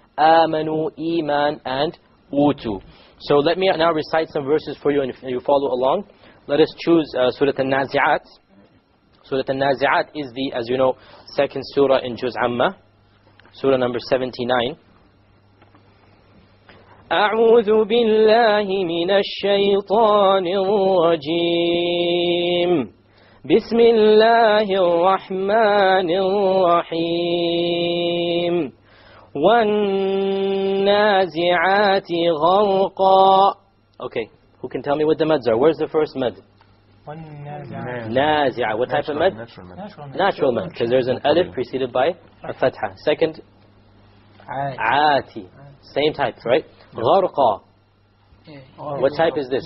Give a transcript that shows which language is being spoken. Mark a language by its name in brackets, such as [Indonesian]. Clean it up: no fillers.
[English] Amanu, iman, and utu. So let me now recite some verses for you, and if you follow along. Let us choose Surah Al-Nazi'at. Surah Al-Nazi'at is the, as you know, second surah in Juz Amma. Surah number 79. [Arabic] أعوذ بالله من الشيطان الرجيم بسم الله الرحمن الرحيم وَالنَّازِعَاتِ غَرْقًا. [English] Okay, who can tell me what the mads are? Where's the first mad? Nazi'a. What type of mad? Natural mad, because there's an alif preceded by a fatha. Second, aati. Same type, right? [Arabic] غَرْقًا. [English] What type is this?